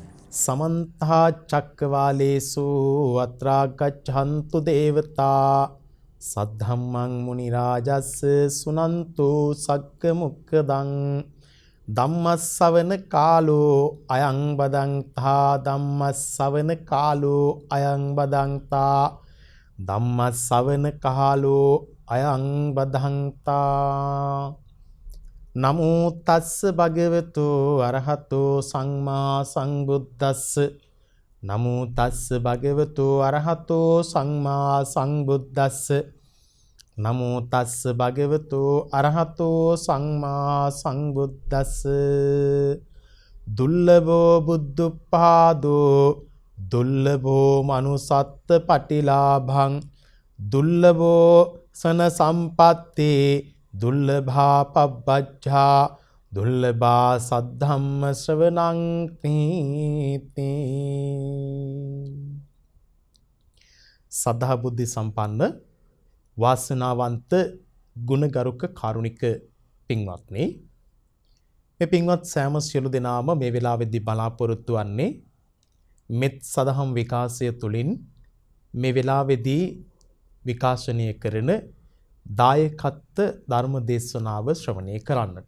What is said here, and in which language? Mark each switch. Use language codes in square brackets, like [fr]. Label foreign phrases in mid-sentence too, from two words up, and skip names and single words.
[pi] සමන්තා චක්කවාලේසු අත්‍රා ගච්ඡන්තු දේවතා සද්ධම්මං මුනි රාජස්ස සුනන්තු සග්ග මොක්ඛදං ධම්මස්සවන කාලෝ අයං බදන්තා ධම්මස්සවන කාලෝ අයං බදන්තා ධම්මස්සවන කාලෝ අයං බදන්තා නමෝ තස්ස භගවතු අරහතෝ සම්මා සම්බුද්දස්ස නමෝ තස්ස භගවතු අරහතෝ සම්මා සම්බුද්දස්ස නමෝ තස්ස භගවතු අරහතෝ සම්මා සම්බුද්දස්ස දුල්ලභෝ බුද්ධපාදෝ දුල්ලභෝ මනුසත්ත පටිලාභං දුල්ලභෝ සන සම්පත්තේ දුල්ලභා පබ්බජ්ජා දුල්ලභා සද්ධම්ම ශ්‍රවණං තීති [si] සදා බුද්ධ සම්පන්න වාසනාවන්ත ගුණගරුක කාරුණික පින්වත්නි මේ පින්වත් සෑම සියලු දෙනාම මේ වෙලාවේදී බලාපොරොත්තු වන්නේ මෙත් සදහම් විකාශය තුළින් මේ වෙලාවේදී විකාශනය කරන දායකත්ව ධර්ම දේශනාව ශ්‍රවණය කරන්නට.